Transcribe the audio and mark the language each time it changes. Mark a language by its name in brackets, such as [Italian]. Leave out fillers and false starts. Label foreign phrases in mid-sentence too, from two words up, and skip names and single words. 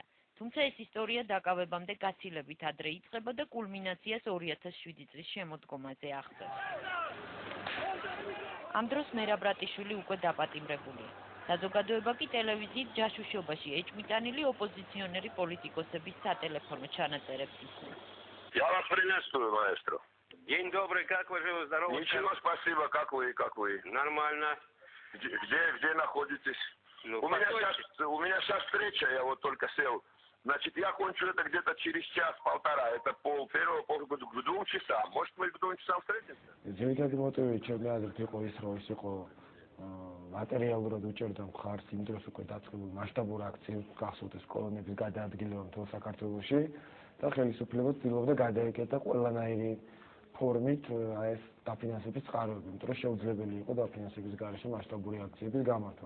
[Georgian] თუმცა ეს ისტორია დაკავებამდე გაცილებით ადრე იწყება და კულმინაციას 2007 წლის შემოდგომაზე აღწევს. ამ დროს მერაბ რატიშვილი უკვე დაპატიმრებულია. საზოგადოება კი ტელევიზიით ჯაშუშობაში ეჭვმიტანილი ოპოზიციონერი პოლიტიკოსების სატელეფონო ჩანაწერებს ისმენს. [Russian] Я вас приветствую, маэстро. День добрый, как вы живы, здоровы? Ничего, спасибо, как вы? Нормально. Где находитесь? Ну, у меня сейчас встреча, я вот только сел. Значит, я кончу это где-то через час-полтора. Это пол-2 часа. Может, мы к 2 часам встретимся? [Georgian] ძირითადი მოტივი ჩემი აზრით იყო ის, რომ ის იყო მატერიალურად უჭერდა მხარს იმ დროს უკვე დაწყებულ მასშტაბურ აქციებს გახსოვდეს კოლონიების გადაადგილება მთელ საქართველოში და ხელისუფლება ცდილობდა გადაეკეტა ყველანაირი ფორმით ეს დაფინანსების წყაროები, იმიტომ რომ შეუძლებელი იყო დაფინანსების გარეშე მასშტაბური აქციების გამართვა.